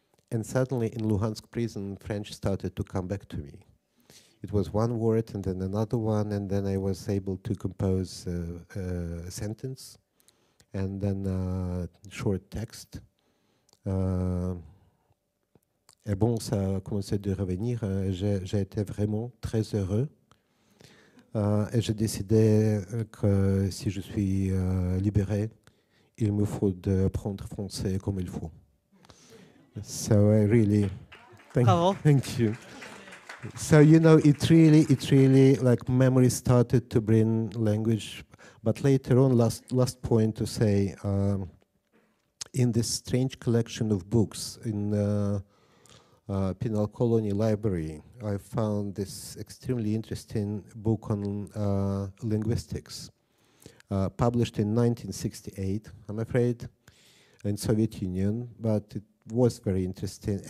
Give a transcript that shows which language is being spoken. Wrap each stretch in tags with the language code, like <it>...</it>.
<en>And suddenly, in Luhansk prison, French started to come back to me. It was one word, and then another one, and then I was able to compose a sentence, and then a short text.</en> <fr>Et bon, ça a commencé de revenir. J'ai été vraiment très heureux. Et j'ai décidé que si je suis libéré, il me faut apprendre français comme il faut.</fr> <en>So I really, thank you. So you know, it really like memory started to bring language. But later on, last point to say, in this strange collection of books in Penal Colony Library, I found this extremely interesting book on linguistics, published in 1968, I'm afraid, in Soviet Union, but it was very interesting.</en>